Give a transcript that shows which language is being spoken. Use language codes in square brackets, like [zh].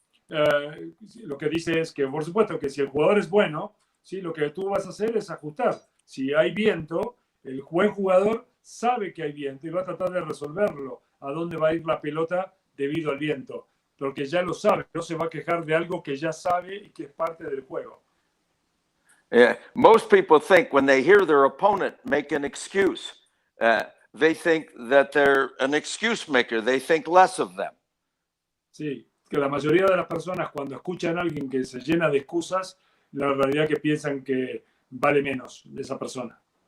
[es] Lo que dice es que, por supuesto, que si el jugador es bueno, ¿sí? Lo que tú vas a hacer es ajustar. Si hay viento, el buen jugador sabe que hay viento y va a tratar de resolverlo. A dónde va a ir la pelota debido al viento. Porque ya lo sabe, no se va a quejar de algo que ya sabe y que es parte del juego. [en] Most people think when they hear their opponent make an excuse, they think that they're an excuse maker. They think less of them. [es] Sí, que la mayoría de las personas cuando escuchan a alguien que se llena de excusas, la realidad que piensan que vale menos de esa persona.